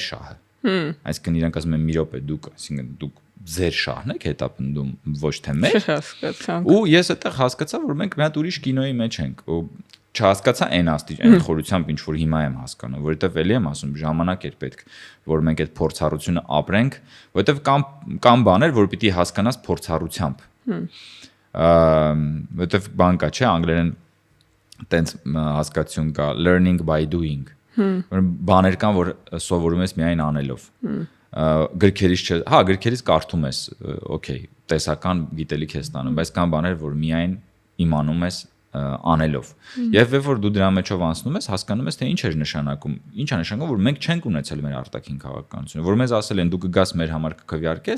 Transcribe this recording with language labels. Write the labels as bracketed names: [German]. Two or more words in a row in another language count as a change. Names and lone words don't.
[Armenian] շահը։ Այսինքն իրենք ասում են մի րոպե դուք, այսինքն դուք ձեր շահն եք հետապնդում ոչ թե մեր։ Ու ես այդտեղ հասկացա, որ մենք մի հատ ուրիշ կինոյի մեջ ենք ու չհասկացա այն խորությամբ ինչ որ հիմա եմ հասկանում, որովհետև էլի եմ ասում ժամանակ էր պետք, որ մենք այդ փորձառությունը ապրենք, որովհետև կամ բաներ, որ պիտի հասկանաս փորձառությամբ։ Որովհետև բան կա, չէ, անգլերեն տենց հասկացություն կա [English] learning by doing։ [Armenian] Բաներ կան, որ սովորում ես միայն անելով։ Գրքերից կարդում ես, օքեյ, տեսական գիտելիք ես ստանում, բայց կան բաներ, որ միայն իմանում ես անելով։ Եվ որ դու դրա մեջով անցնում ես, հասկանում ես թե ինչ է նշանակում, որ մենք չենք ունեցել մեր արտաքին քաղաքականությունը, որ մեզ ասել են դու կգաս մեր համար կքվեարկես,